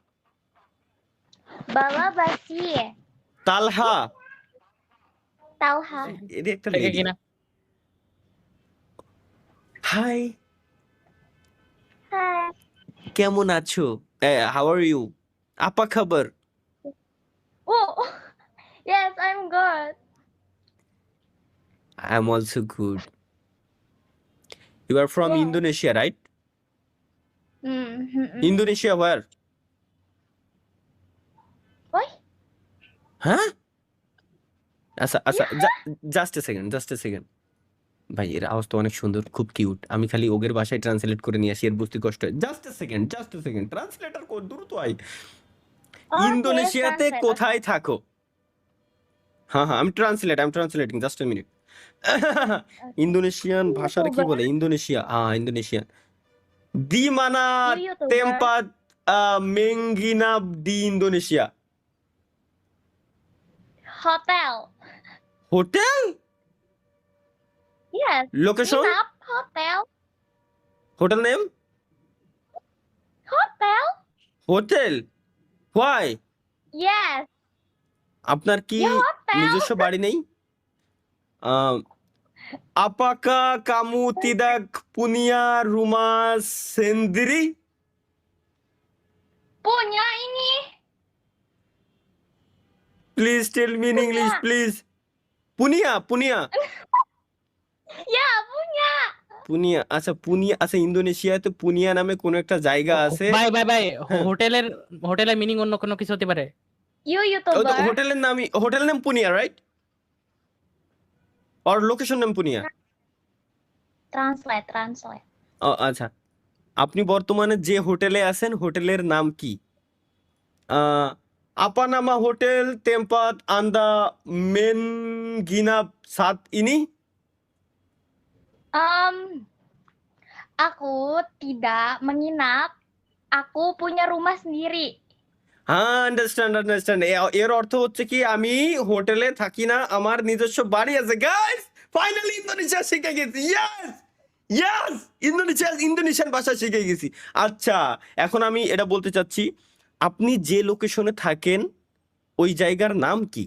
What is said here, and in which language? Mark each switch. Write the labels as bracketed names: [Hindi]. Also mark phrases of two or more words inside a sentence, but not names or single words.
[Bangla] ভালোবাসি। তালহা। তালহা। এটা একটা থেকে lady। কিনা হাই, হাই। কেমন আছো? [English] How are you? [Indonesian] apa kabar? [English] Oh, yes, I'm good. I am also good. You are from Yes. Indonesia, right? Mm-hmm. Indonesia where? Why? [Bangla] হ্যাঁ? আচ্ছা আচ্ছা, [English] just a second. [Bangla] ভাই এর আওয়াজ তো অনেক সুন্দর, খুব কিউট। আমি খালি ওগের ভাষায় ট্রান্সলেট করে নিয়ে আসি, এর বুঝতে কষ্ট হয়। [English] just a second, [Bangla] ট্রান্সলেটর কর, দ্রুত আই। Okay, ইন্দোনেশিয়াতে translate. কোথায় থাকো? হ্যাঁ, আমি ট্রান্সলেটিং, [English] just a minute. [Bangla] ইন্দোনেশিয়ান ভাষার কি বলে? ইন্দোনেশিয়ান। [Indonesian] Di mana YouTuber. tempat menginap di Indonesia? [English] Hotel. Hotel? Yes. Location? [Indonesian] Nginap, hotel. [English] Hotel name? Hotel. Hotel? Why? Yes. [Bangla] আপনার কি [Indonesian] Ya, hotel. [Bangla] নিজস্ব বাড়ি নেই? [Indonesian] Apakah kamu tidak punya rumah sendiri? Punya ini. [English] Please tell me in English, please. [Indonesian] Punya. Ya, punya. [Bangla] পুনিয়া, আচ্ছা ইন্দোনেশিয়াতে পুনিয়া নামে কোন একটা জায়গা আছে। ভাই হোটেলের মিনিং অন্য কোনো কিছু হতে পারে। YouTuber. [English] hotel name পুনিয়া, right? Or location name পুনিয়া? [Bangla] Translate. আচ্ছা, আপনি বর্তমানে যে হোটেলে আছেন, হোটেলের নাম কি? [Indonesian] apa nama hotel tempat Anda menginap saat ini? Aku tidak menginap. Aku punya rumah sendiri. [Bangla] হ্যাঁ, আন্ডারস্ট্যান্ড। এর অর্থ হচ্ছে কি, আমি হোটেলে থাকি না, আমার নিজস্ব বাড়ি আছে। গাইস, ফাইনালি ইন্দোনেশিয়া শিখে গেছি। ইয়েস, ইন্দোনেশিয়ান ভাষা শিখে গেছি। আচ্ছা, এখন আমি এটা বলতে চাচ্ছি, আপনি যে লোকেশনে থাকেন ওই জায়গার নাম কি?